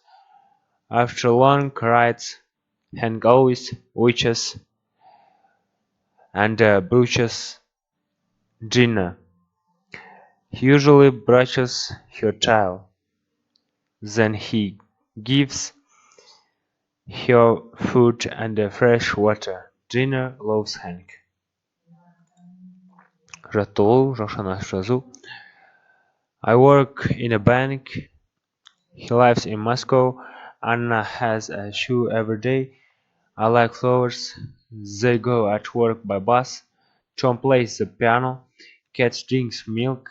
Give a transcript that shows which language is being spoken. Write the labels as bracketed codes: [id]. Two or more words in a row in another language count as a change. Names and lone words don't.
[en] After long rides, Hank always watches and brushes Gina. He usually brushes her tail. Then he gives her food and fresh water. Gina loves Hank. [kk] Жаттығу, жақшаны ашып жазу. [en] I work in a bank. He lives in Moscow. Anna has a shoe every day. I like flowers. They go at work by bus. Tom plays the piano. Cat drinks milk.